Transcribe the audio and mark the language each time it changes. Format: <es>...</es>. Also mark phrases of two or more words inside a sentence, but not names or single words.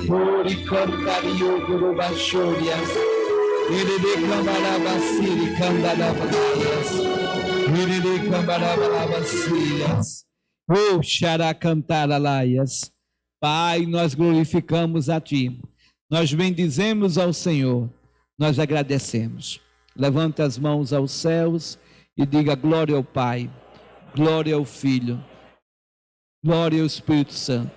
<pt>Por encantario Gurubachorias. Irede Cambarabaciri Candarabalaias. Irede Cambarabalabacias. Oh, Xaracantaralaias. Pai, nós glorificamos a Ti. Nós bendizemos ao Senhor. Nós agradecemos. Levanta as mãos aos céus e diga glória ao Pai, glória ao Filho, glória ao Espírito Santo.</pt>